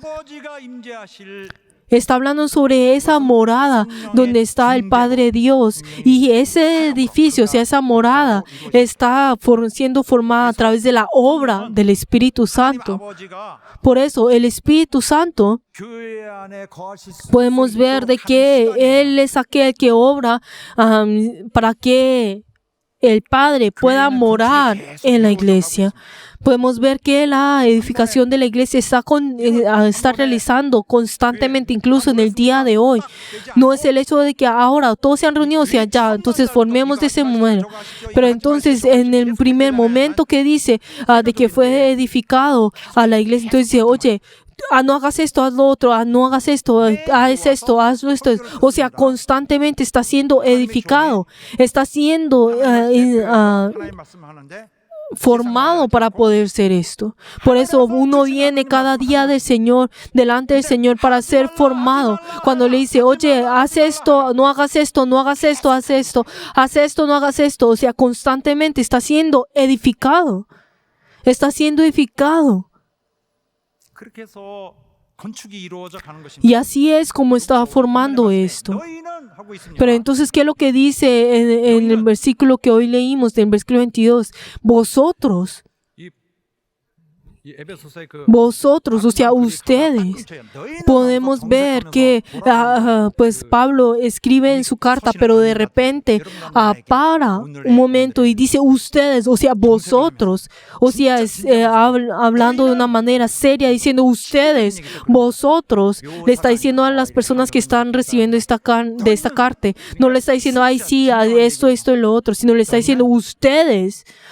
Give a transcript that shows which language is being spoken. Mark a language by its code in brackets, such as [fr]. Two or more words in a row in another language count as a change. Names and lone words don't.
[es] Está hablando sobre esa morada donde está el Padre Dios. Y ese edificio, o sea, esa morada, está siendo formada a través de la obra del Espíritu Santo. Por eso el Espíritu Santo, [ko] 교회 안에 거하실 수 [es] podemos ver de que Él es aquel que obra para que el Padre pueda morar en la iglesia. Podemos ver que la edificación de la iglesia está realizando constantemente, incluso en el día de hoy. No es el hecho de que ahora todos se han reunido hacia allá, entonces formemos de ese momento. Pero entonces, en el primer momento que dice de que fue edificado a la iglesia, entonces dice, oye, no hagas esto, haz lo otro, no hagas esto, haz esto, hazlo esto. O sea, constantemente está siendo edificado, está siendo [ko] 하나님 말씀하는데 [es] formado para poder ser esto. Por eso uno viene cada día del Señor, delante del Señor, para ser formado. Cuando le dice, oye, haz esto, no hagas esto, no hagas esto, haz esto, haz esto, no hagas esto. O sea, constantemente está siendo edificado. Está siendo edificado. [ko] 그렇게 해서 건축이 이루어져 가는 것입니다. [es] Y así es como está formando esto. [ko] 너희는 하고 있습니다. [es] Pero entonces, ¿qué es lo que dice en el versículo que hoy leímos, en el versículo 22? Vosotros, o sea, ustedes. Podemos ver que pues Pablo escribe en su carta, pero de repente para un momento y dice ustedes, o sea, vosotros, o sea, hablando de una manera seria, diciendo ustedes, vosotros, le está diciendo a las personas que están recibiendo esta carta, no le está diciendo, ay, sí, esto y lo otro, sino le está diciendo ustedes.